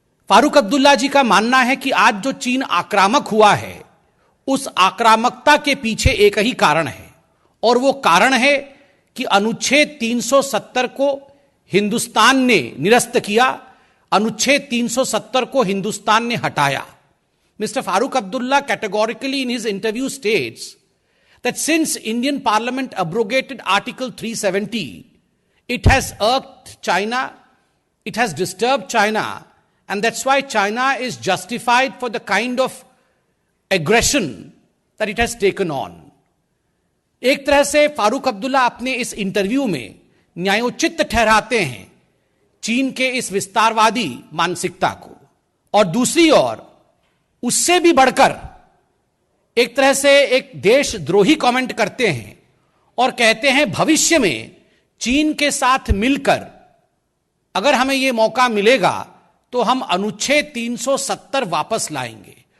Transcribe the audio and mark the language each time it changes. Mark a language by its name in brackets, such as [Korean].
[Hindi] फारूक अब्दुल्ला जी का मानना है कि आज जो चीन आक्रामक हुआ है, उस आक्रामकता के पीछे एक ही कारण है, और वो कारण है कि अनुच्छेद 370 को हिंदुस्तान ने निरस्त किया, अनुच्छेद 370 को हिंदुस्तान ने हटाया। [English] Mister Farooq Abdullah categorically in his interview states that since Indian Parliament abrogated Article 370, it has irked China, it has disturbed China, and that's why China is justified for the kind of aggression that it has taken on. [Hindi] एक तरह से फारूक अब्दुल्ला अपने इस interview में न्यायोचित ठहराते हैं चीन के इस विस्तारवादी मानसिकता को, और दूसरी ओर उससे भी बढ़कर एक तरह से एक देशद्रोही कमेंट करते हैं और कहते हैं भविष्य में चीन के साथ मिलकर अगर हमें यह मौका मिलेगा तो हम अनुच्छेद 370 वापस लाएंगे।